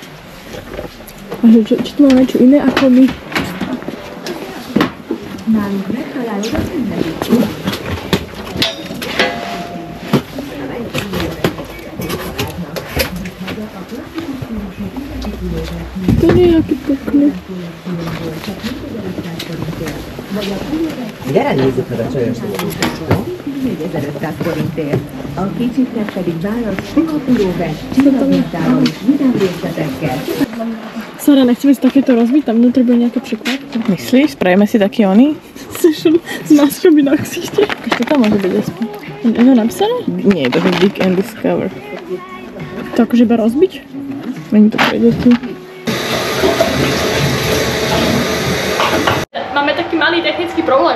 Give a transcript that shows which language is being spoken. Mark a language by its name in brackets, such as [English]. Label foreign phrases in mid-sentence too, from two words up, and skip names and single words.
[Slovak] Či tu máme niečo iné ako my? To nie je aký pekný. [Hungarian] Gyere nézzük meg a csajos dolgokat. 4500 forintért. A kicsiknek pedig válasz szimatúróves, csillagmintával és vidám részletekkel. [Slovak] Sara, nechceme si takéto rozbiť? Tam vnútri bude nejaké překvapky. Myslíš? Spravíme si taký oný? Sešel s maskami na ksichte. Čo tam môže byť aspoň? Je to napísané? Nie, to je Dig and Discover. To akože iba rozbiť? Není to pre deti. Máme taký malý technický problém.